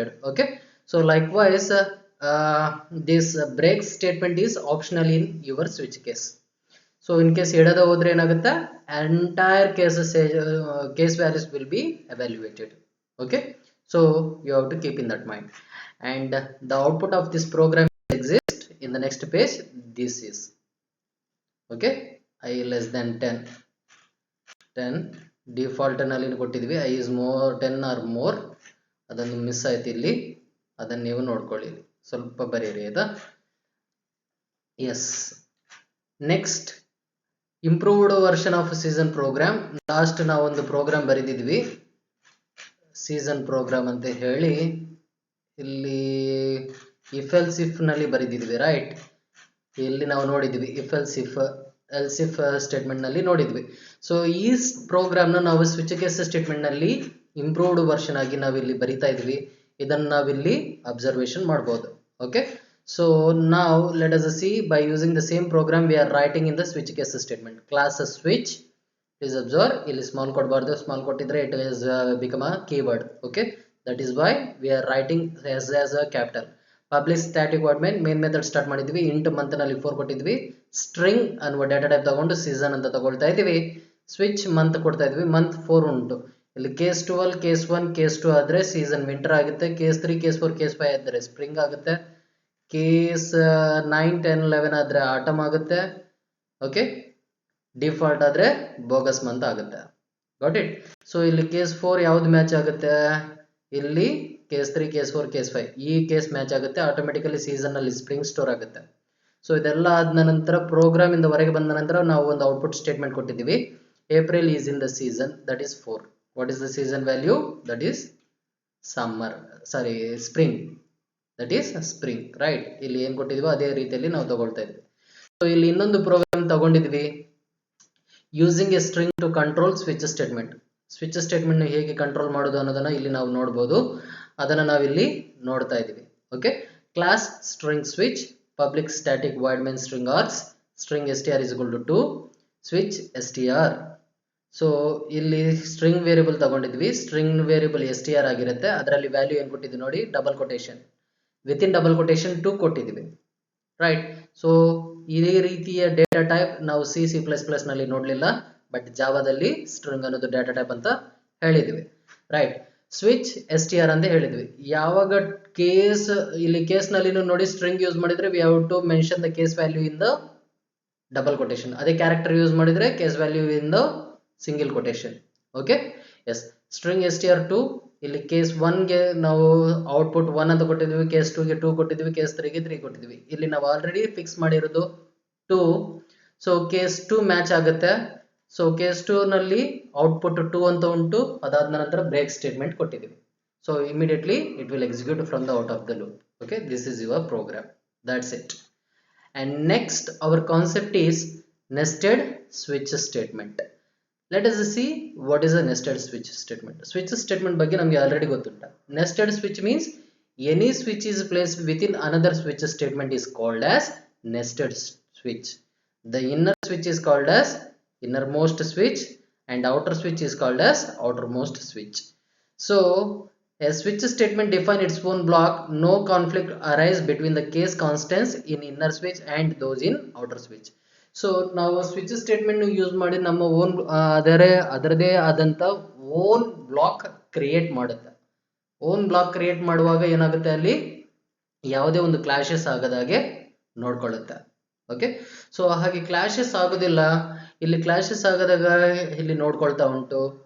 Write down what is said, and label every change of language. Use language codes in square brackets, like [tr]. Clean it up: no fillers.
[en] Okay, so likewise this break statement is optional in your switch case. [kn] So in case ಇಡದ ಹೋದ್ರೆ ಏನಾಗುತ್ತೆ, [en] Entire case values will be evaluated. Okay, so you have to keep in that mind, and the output of this program exists in the next page. This is okay, i less than 10 default ನಲ್ಲಿ ಕೊಟ್ಟಿದ್ವಿ, i is more 10 or more. [kn] ಅದನ್ನು miss ಆಯ್ತು ಇಲ್ಲಿ, ಅದನ್ನು ನೀವು ನೋಡ್ಕೊಳ್ಳಿ, ಸ್ವಲ್ಪ ಬರೀರಿ ಆಯ್ತಾ. S, next improved version of season program. Last ನಾವು ಒಂದು ಪ್ರೋಗ್ರಾಮ್ ಬರೆದಿದ್ವಿ, ಸೀಸನ್ ಪ್ರೋಗ್ರಾಮ್ ಅಂತ ಹೇಳಿ. ಇಲ್ಲಿ ಇಫ್ ಎಲ್ಸ್ ಇಫ್ ನಲ್ಲಿ ಬರೆದಿದ್ವಿ, ರೈಟ್? ಇಲ್ಲಿ ನಾವು ನೋಡಿದ್ವಿ ಇಫ್ ಎಲ್ಸ್ ಇಫ್ ಸ್ಟೇಟ್ಮೆಂಟ್ ನಲ್ಲಿ ನೋಡಿದ್ವಿ. ಸೊ ಈ ಪ್ರೋಗ್ರಾಮ್ ನ ನಾವು ಸ್ವಿಚ್ ಕೇಸ್ ಸ್ಟೇಟ್ಮೆಂಟ್ ನಲ್ಲಿ ಇಂಪ್ರೂವ್ಡ್ ವರ್ಷನ್ ಆಗಿ ನಾವಿಲ್ಲಿ ಬರಿತಾ ಇದ್ವಿ. ಇದನ್ನ ನಾವಿಲ್ಲಿ ಅಬ್ಸರ್ವೇಷನ್ ಮಾಡಬಹುದು. [en] Okay, so now let us see, by using the same program we are writing in the switch case statement. Class switch, please observe, [kn] ಇಲ್ಲಿ small ಕೊಡಬಾರ್ದು, small ಕೊಟ್ಟಿದ್ರೆ [en] it has become a keyword. Okay, that is why we are writing as a capital. [kn] Publish static void main method start ಮಾಡಿದ್ವಿ. int month ನಲ್ಲಿ 4 ಕೊಟ್ಟಿದ್ವಿ. string ಅನ್ನುವ data type ತಗೊಂಡು season ಅಂತ ತಗೊಳ್ತಾ ಇದೀವಿ. switch month ಕೊಡ್ತಾ ಇದೀವಿ, month 4 ಉಂಟು. ಇಲ್ಲಿ ಕೇಸ್ 12 ಕೇಸ್ 1 ಕೇಸ್ 2 ಆದ್ರೆ ಸೀಸನ್ ವಿಂಟರ್ ಆಗುತ್ತೆ. ಕೇಸ್ 3 ಕೇಸ್ 4 ಕೇಸ್ 5 ಆದ್ರೆ ಸ್ಪ್ರಿಂಗ್ ಆಗುತ್ತೆ. ಕೇಸ್ 9 10 11 ಆದ್ರೆ ಆಟಮ್ ಆಗುತ್ತೆ. ಓಕೆ, ಡಿಫಾಲ್ಟ್ ಆದ್ರೆ ಬೋಗಸ್ ಮಂತ್ ಆಗುತ್ತೆ. Got it. ಸೊ ಇಲ್ಲಿ ಕೇಸ್ 4 ಯಾವ್ದು ಮ್ಯಾಚ್ ಆಗುತ್ತೆ, ಇಲ್ಲಿ ಕೇಸ್ 3 ಕೇಸ್ 4 ಕೇಸ್ 5 ಈ ಕೇಸ್ ಮ್ಯಾಚ್ ಆಗುತ್ತೆ. ಆಟೋಮೆಟಿಕಲಿ ಸೀಸನ್ ಅಲ್ಲಿ ಸ್ಪ್ರಿಂಗ್ ಸ್ಟೋರ್ ಆಗುತ್ತೆ. ಸೊ ಇದೆಲ್ಲ ಆದ ನಂತರ ಪ್ರೋಗ್ರಾಮ್ ಇಂದ ಹೊರಗೆ ಬಂದ ನಂತರ ನಾವು ಒಂದು ಔಟ್ಪುಟ್ ಸ್ಟೇಟ್ಮೆಂಟ್ ಕೊಟ್ಟಿದ್ದೀವಿ. [en] April is in the season, that is 4. What is the season value, that is summer, sorry spring, that is spring, right. [kn] ಇಲ್ಲಿ ಏನ್ ಕೊಟ್ಟಿದೀವೋ ಅದೇ ರೀತಿಯಲ್ಲಿ ನಾವು ತಗೊಳ್ತಾ ಇದ್ವಿ. ಸೊ ಇಲ್ಲಿ ಇನ್ನೊಂದು program ತಗೊಂಡಿದ್ವಿ, [en] Using a string to control switch statement. [kn] Switch statement ಹೇಗೆ ಕಂಟ್ರೋಲ್ ಮಾಡೋದು ಅನ್ನೋದನ್ನ ಇಲ್ಲಿ ನಾವು ನೋಡಬಹುದು. ಅದನ್ನ ನಾವಿಲ್ಲಿ ನೋಡ್ತಾ ಇದೀವಿ. [en] Okay, class string switch, public static void main string args, string str is equal to 2, switch str. [kn] So ಇಲ್ಲಿ string variable ತಗೊಂಡಿದ್ವಿ. String variable str ಆಗಿರುತ್ತೆ. ಅದರಲ್ಲಿ ವ್ಯಾಲ್ಯೂ ಏನು ಕೊಟ್ಟಿದ್ವಿ ನೋಡಿ, double quotation, with in double quotation 2 ಕೊಟ್ಟಿದ್ವಿ, ರೈಟ್. ಸೊ ಇದೇ ರೀತಿಯ data type ನಾವು C++ ನಲ್ಲಿ ನೋಡಲಿಲ್ಲ, ಬಟ್ ಜಾವಾದಲ್ಲಿ ಸ್ಟ್ರಿಂಗ್ ಅನ್ನೋದು ಡೇಟಾ ಟೈಪ್ ಅಂತ ಹೇಳಿದ್ವಿ, ರೈಟ್. ಸ್ವಿಚ್ str ಅಂತ ಹೇಳಿದ್ವಿ. ಯಾವಾಗ ಕೇಸ್, ಇಲ್ಲಿ ಕೇಸ್ ನಲ್ಲಿ ನೋಡಿ ಸ್ಟ್ರಿಂಗ್ ಯೂಸ್ ಮಾಡಿದ್ರೆ [en] We have to mention the case value in the double quotation. [kn] ಅದೇ ಕ್ಯಾರೆಕ್ಟರ್ ಯೂಸ್ ಮಾಡಿದ್ರೆ case value [en] In the single quotation. [kn] Okay, S. String str2, ಇಲ್ಲಿ ಕೇಸ್ 1 ಗೆ ನಾವು ಔಟ್ಪುಟ್ 1 ಅಂತ ಕೊಟ್ಟಿದ್ವಿ, ಕೇಸ್ 2 ಗೆ 2 ಕೊಟ್ಟಿದ್ವಿ, ಕೇಸ್ 3 ಗೆ 3 ಕೊಟ್ಟಿದ್ವಿ. ಇಲ್ಲಿ ನಾವು ಆಲ್ರೆಡಿ ಫಿಕ್ಸ್ ಮಾಡಿರೋದು 2. ಸೊ ಕೇಸ್ 2 ಮ್ಯಾಚ್ ಆಗುತ್ತೆ. ಸೊ ಕೇಸ್ 2 ನಲ್ಲಿ ಔಟ್ಪುಟ್ 2 ಅಂತ ಉಂಟು. ಅದಾದ ನಂತರ ಬ್ರೇಕ್ ಸ್ಟೇಟ್ಮೆಂಟ್ ಕೊಟ್ಟಿದ್ದೀವಿ. [en] So immediately it will execute from the out of the loop. Okay, this is your program. That's it. And next our concept is nested switch statement. Let us see what is a nested switch statement. [kn] Switch statement ಬಗ್ಗೆ ನಮಗೆ already ಗೊತ್ತುಂಟು. [en] Nested switch means any switch is placed within another switch statement is called as nested switch. The inner switch is called as innermost switch and outer switch is called as outermost switch. So a switch statement defines its own block. No conflict arise between the case constants in inner switch and those in outer switch. [kn] So ನಾವು switch statement use ಮಾಡಿ ನಮ್ಮ own ಅದರದೇ ಆದಂತ own block create ಮಾಡುತ್ತೆ. Own block create ಮಾಡುವಾಗ ಏನಾಗುತ್ತೆ, ಅಲ್ಲಿ ಯಾವುದೇ ಒಂದು ಕ್ಲಾಶಸ್ ಆಗದಾಗೆ ನೋಡ್ಕೊಳ್ಳುತ್ತೆ. ಓಕೆ, ಸೊ ಹಾಗೆ ಕ್ಲಾಶಸ್ ಆಗೋದಿಲ್ಲ. ಇಲ್ಲಿ ಕ್ಲಾಶಸ್ ಆಗದಾಗ ಇಲ್ಲಿ ನೋಡ್ಕೊಳ್ತಾ ಉಂಟು.